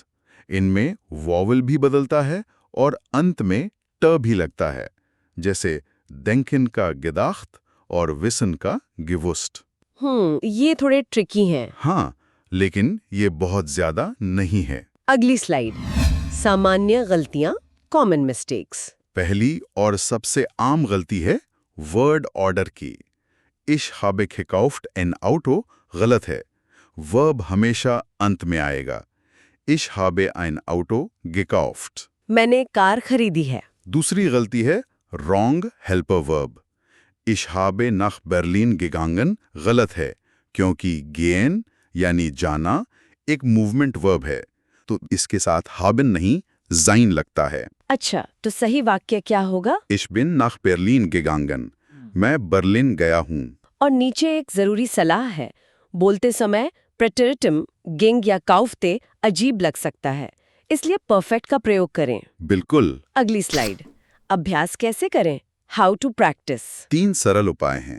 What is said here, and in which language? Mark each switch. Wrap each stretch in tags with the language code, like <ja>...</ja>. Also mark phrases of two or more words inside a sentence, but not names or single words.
<hi>इनमें वॉवल भी बदलता है और अंत में ट भी लगता है, जैसे denken का gedacht और wissen का gewusst। ये थोड़े ट्रिकी हैं। हाँ, लेकिन ये बहुत ज्यादा नहीं है। अगली स्लाइड। सामान्य गलतियां,</hi> <en>common mistakes.</en> <hi>पहली और सबसे आम गलती है वर्ड ऑर्डर की।</hi> <de>Ich habe gekauft ein Auto</de> <hi>गलत है, वर्ब हमेशा अंत में आएगा।</hi> <de>Ich habe ein Auto gekauft।</de> <hi>मैंने कार खरीदी है। दूसरी गलती है</hi> <en>wrong helper verb।</en> <de>Ich habe nach Berlin gegangen</de> <hi>गलत है, क्योंकि gehen यानी जाना एक</hi> <en>movement verb</en> <hi>है, तो इसके साथ haben नहीं sein लगता है। अच्छा, तो सही वाक्य क्या होगा?</hi> <de>Ich bin nach Berlin gegangen।</de> <hi>मैं बर्लिन गया हूँ। और नीचे एक जरूरी सलाह है, बोलते समय प्रेटेरिटम गिंग या काउफ्ते अजीब लग सकता है, इसलिए परफेक्ट का प्रयोग करें। बिल्कुल। अगली स्लाइड। अभ्यास कैसे करें?</hi> <en>how to practice.</en> <hi>3 सरल उपाय हैं।</hi>